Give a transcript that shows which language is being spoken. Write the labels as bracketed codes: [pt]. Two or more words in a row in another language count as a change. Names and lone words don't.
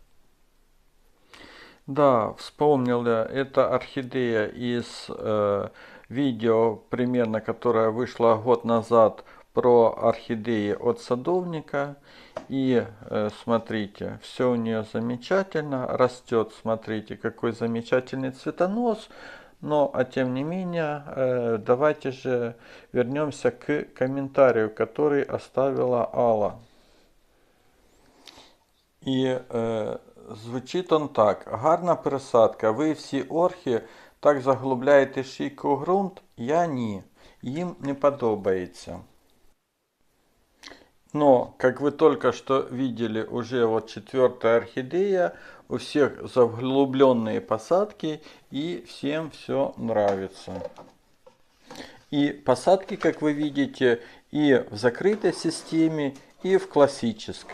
[ru] Да, вспомнил я, это орхидея из видео, примерно, которое вышло год назад, про орхидеи от садовника. И смотрите, все у нее замечательно, растет, смотрите, какой замечательный цветонос. Но, тем не менее, давайте же вернемся к комментарию, который оставила Алла. [uk] І звучить он так. Гарна пересадка. Ви всі орхи так заглубляєте шийку у ґрунт? Я ні. Їм не подобається. [ru] Но, как вы только что видели, уже вот 4-я орхидея, у всех заглубленные посадки, и всем все нравится. и посадки, как вы видите, и в закрытой системе, и в классической.